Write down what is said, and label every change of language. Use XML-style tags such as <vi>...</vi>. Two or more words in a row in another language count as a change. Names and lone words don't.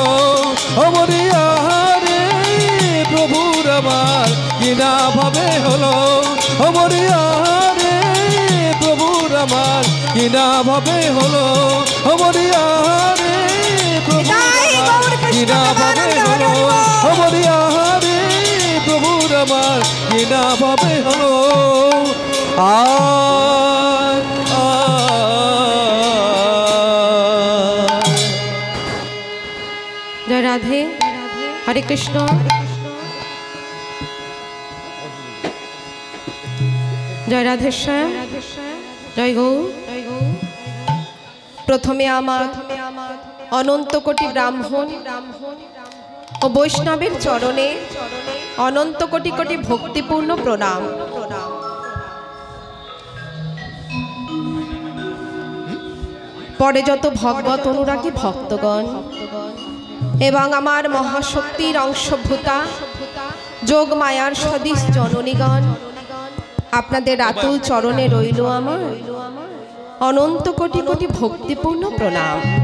<bn>ও মরি আরে প্রভুর আমার কি না ভাবে হলো ও মরি আরে প্রভুর আমার কি না ভাবে হলো ও মরি আরে প্রভুর আমার কি না ভাবে হলো ও মরি আরে প্রভুর আমার কি না ভাবে হলো জয় রাধে হরে কৃষ্ণ জয় রাধে শ্যাম জয় গৌ প্রথমে আমার অনন্ত কোটি ব্রাহ্মণ ও বৈষ্ণবের চরণে অনন্ত কোটি কোটি ভক্তিপূর্ণ প্রণাম। পরে যত ভগবত অনুরাগী ভক্তগণ এবং আমার মহাশক্তির অংশভূতা যোগ মায়ার সদৃশ জননীগণ আপনাদের আতুল চরণে রইল আমার অনন্ত কোটি কোটি ভক্তিপূর্ণ প্রণাম।</bn>